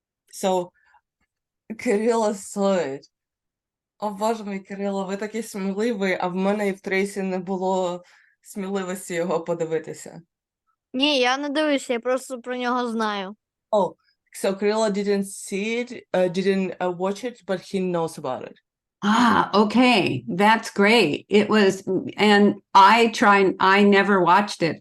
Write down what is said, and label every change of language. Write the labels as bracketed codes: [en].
[en] So Кирило saw it. [uk] О, Боже мій, Кирило, ви такий сміливий, а в мене і в Трейсі не було сміливості його подивитися. Ні, я не дивлюся, я просто про нього знаю. [en] Oh, so Kirill didn't see it, didn't watch it, but he knows about it. Ah, okay. That's great. It was, and I never watched it.